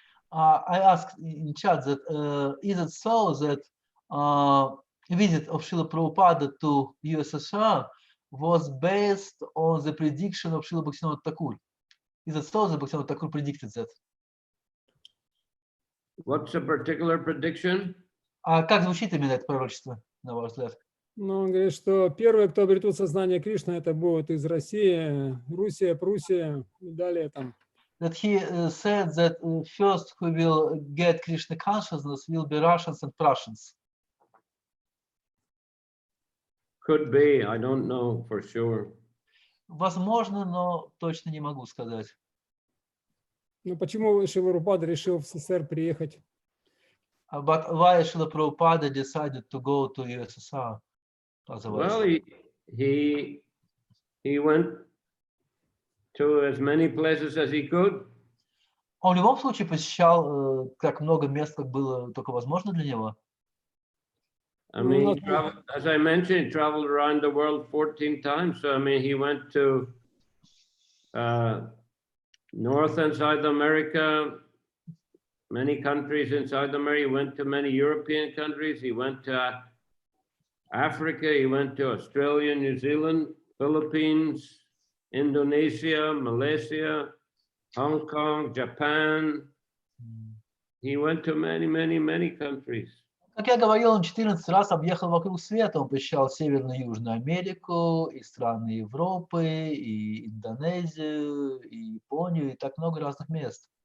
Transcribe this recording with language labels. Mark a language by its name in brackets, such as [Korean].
[English] I asked in chat that is it so that visit of Srila Prabhupada to USSR was based on the prediction of Srila Bhaktivinoda Thakur? Is it so that Bhaktivinoda Thakur predicted that? What's a particular prediction? [Russian] А как звучит именно это пророчество, на ваш взгляд? Ну, он говорит, что первые, кто обретут сознание Кришны, это будут из России, Руссия, Пруссия и далее там. [English] That he said that first who will get Krishna consciousness will be Russians and Prussians. Could be, I don't know for sure. [Russian] Возможно, но точно не могу сказать. Ну, почему Шрила Рупада решил в СССР приехать? [English] But why Srila Prabhupada decided to go to USSR? Well, he went to as many places as he could. [Russian] Он в любом случае посещал как много мест, как было только возможно для него. [English] I mean, he traveled, as I mentioned, he traveled around the world 14 times. So, I mean, he went to North and South America, many countries in South America. He went to many European countries. He went to Africa. He went to Australia, New Zealand, Philippines, Indonesia, Malaysia, Hong Kong, Japan. He went to many, many, many countries. [Russian] Как я говорил, он 14 раз объехал вокруг света. Он посещал Северную и Южную Америку, и страны Европы, и Индонезию, и Японию, и так много разных мест.